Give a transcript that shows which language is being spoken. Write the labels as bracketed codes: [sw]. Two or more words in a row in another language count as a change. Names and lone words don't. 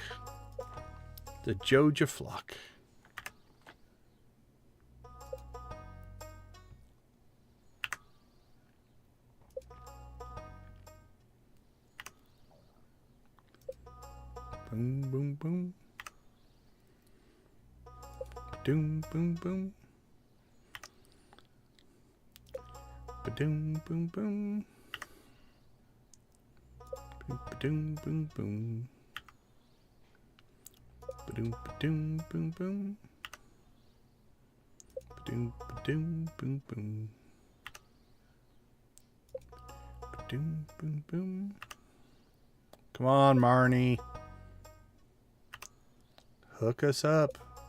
[en] The Joja flock. Boom, boom, boom. Doom, boom, boom. Ba-doom, boom, boom. Ba-doom, boom, boom. Ba-doom, ba-doom, boom, boom. Ba-doom, ba-doom, boom, boom. Ba-doom, boom, boom. Come on, Marnie. Hook us up.